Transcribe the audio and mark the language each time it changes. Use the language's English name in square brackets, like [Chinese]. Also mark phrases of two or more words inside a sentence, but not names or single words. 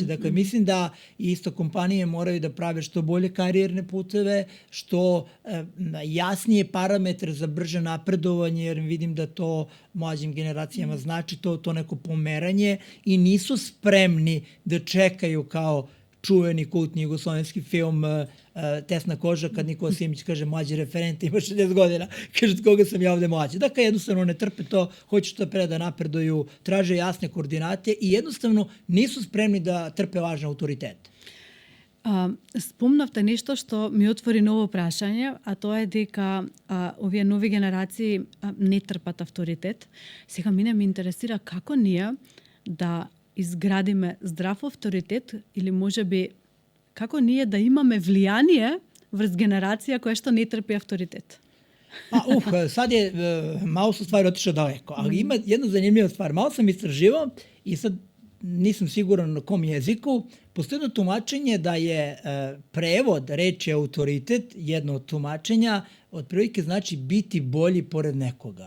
[Serbian] Dakle, mislim da isto kompanije moraju da prave što bolje karijerne puteve, što jasnije parametre za brže napredovanje, jer vidim da to mlađim generacijama znači to neko pomeranje i nisu spremni da čekaju kao čuveni kultni jugoslovenski film Tesna koža, kad Nikola Simić kaže mlađi referent, ima 60 godina, kaže od koga sam ja ovde mlađi. Dakle, jednostavno ne trpe to, hoće što pre da napreduju, traže jasne koordinate i jednostavno nisu spremni da trpe lažne autoritete. [Macedonian] Спомнавте нешто што ми отвори ново прашање, а тоа е дека овие нови генерации не трпат авторитет. Сега мене ме интересира како ние да изградиме здрав авторитет или можеби како ние да имаме влијание врз генерација која што не трпи авторитет. [Serbian] Sad je malo su stvari otišao daleko, ali ima jedna zanimljiva stvar. Malo sam istraživao i sad nisam siguran na kom jeziku. Postoji jedno tumačenje da je prevod reči autoritet, jedno od tumačenja, otprilike znači biti bolji pored nekoga.